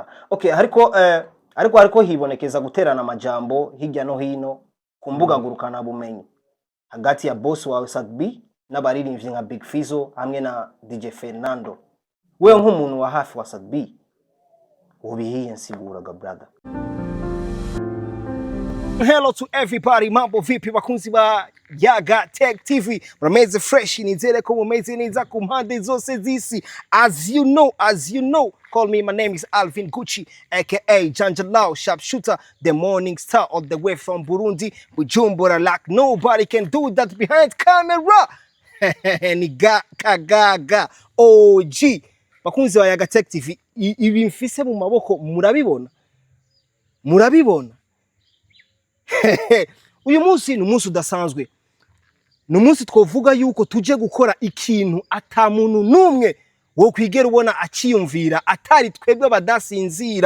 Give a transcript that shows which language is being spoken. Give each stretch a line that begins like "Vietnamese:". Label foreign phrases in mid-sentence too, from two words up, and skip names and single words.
Rundi: Okay, ariko hibonekeza guterana amajambo hirya no hino ku mbuga ngurukana bumenyi hagati ya boss wawe Sadbi n'abaririmbyi nka Big Fizzo hamwe na DJ Fernando. Wewe nk'umuntu wa hafi wa Sadbi ubihiye nsiguraga brother.
English: Hello to everybody,
Swahili: mambo vipi bakunzi ba Yaga Tech TV.
Rundi: Mrameze fresh nizere ko mumeze neza ku mpande zose zisi.
English: As you know, call me, my name is Alvin Gucci aka Janjalao Sharpshooter, the morning star all the way from Burundi, Bujumbura, like nobody can do that behind camera.
Rundi: Niga kagaga OG. Bakunzi ba Yaga Tech TV, ibi mfise mu maboko murabibona. Uyu munsi ni umunsi udasanzwe, ni umunsi twovuga yuko tuje gukora ikintu ata muntu numwe wo kwigera ubona akiyumvira atari twebwe badasinzira.